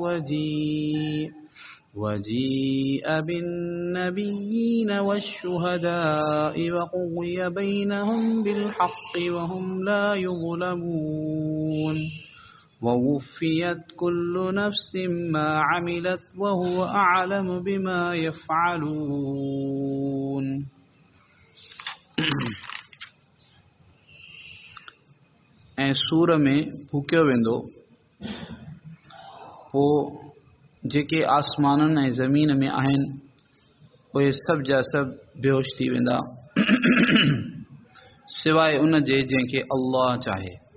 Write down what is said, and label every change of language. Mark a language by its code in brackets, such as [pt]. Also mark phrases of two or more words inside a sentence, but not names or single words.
[ar] وجيء بالنبيين والشهداء وقضي بينهم بالحق وهم لا يظلمون ووفيت كل نفس ما عملت وهو أعلم بما يفعلون. [sd] ऐं सूर में फूकियो वेंदो पोइ जेके आसमाननि ऐं ज़मीन में आहिनि उहे सभु जा सभु बेहोश थी वेंदा सवाइ उन जे जंहिंखे अल्लाह चाहे।